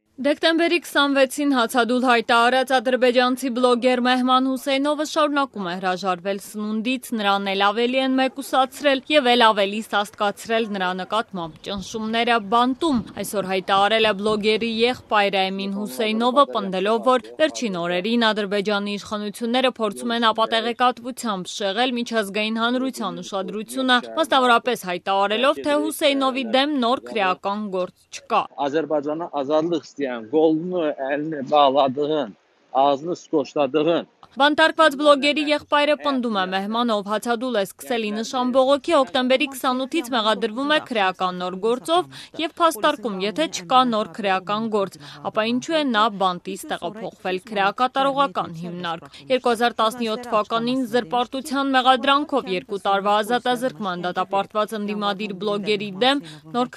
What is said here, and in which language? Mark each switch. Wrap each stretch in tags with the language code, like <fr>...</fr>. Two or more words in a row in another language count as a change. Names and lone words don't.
<hy>Դեկտեմբերի 26-ին հացադուլ հայտարարած ադրբեջանցի բլոգեր Մեհման Հուսեյնովը շարունակում է հրաժարվել սնունդից, նրան էլ ավելի են մեկուսացրել եւ էլ ավելի սաստկացրել նրա նկատմամբ ճնշումները բանտում։ Այսօր հայտարարել է բլոգերի եղբայր Էմին Հուսեյնովը, պնդելով, որ վերջին օրերին Ադրբեջանի իշխանությունները փորձում են ապատեղեկատվությամբ շեղել միջազգային հանրության ուշադրությունը, մասնավորապես հայտարարելով, թե Հուսեյնովի դեմ նոր քրեական գործ չկա։</hy> <az>Azərbaycana azadlıq istəyən, qolunu, əlini bağladığın, ağzını skoçladığın</az> <hy>Բանտարկված բլոգերի եղբայրը պնդում է Մեհմանով հացադուլ է սկսել ի նշան բողոքի հոկտեմբերի 28-ից մեղադրվում է քրեական նոր գործով եւ փաստարկում, եթե չկա նոր քրեական գործ, ապա ինչու է նա բանտից տեղափոխվել քրեակատարողական հիմնարկ։ 2017 թվականին զրպարտության մեղադրանքով 2 տարվա ազատազրկման դատապարտված ընդդիմադիր բլոգերի դեմ նոր</hy>